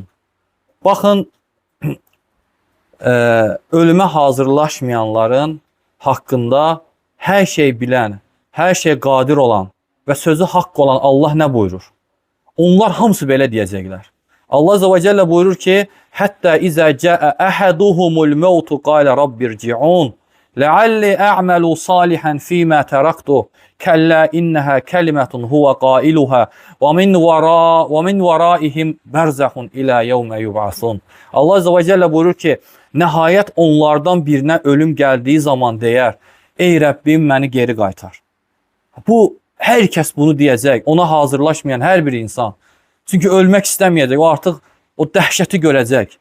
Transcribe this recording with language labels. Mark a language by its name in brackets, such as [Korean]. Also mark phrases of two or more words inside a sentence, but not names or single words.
[Azerbaijani] Baxın, ölümə hazırlaşmayanların haqqında hər şey bilən, hər şey qadir olan və sözü haqq olan Allah nə buyurur? Onlar hamısı belə deyəcəklər. [Arabic] الله عز وجل [Azerbaijani] buyurur ki, [Arabic] حتى إذا جاء أحدهم الموت قال رب ارجعون لَعَلِّ أَعْمَلُ صَالِحًا فِيمَا تَرَكْتُ كَلَّا إِنَّهَا كَلِمَةٌ هُوَ قَائِلُهَا وَمِنْ وَرَائِهِمْ بَرْزَخٌ إِلَى يَوْمَ يُبْعَثُونَ. [Azerbaijani] Allah [Arabic] عز وجل [Azerbaijani] buyurur ki, nəhayət onlardan birinə ölüm gəldiyi zaman deyər, ey Rəbbim, məni geri qaytar. Bu, hər kəs bunu deyəcək, ona hazırlaşmayan hər bir insan. Çünki ölmək istəməyəcək, o artıq o dəhşəti görəcək.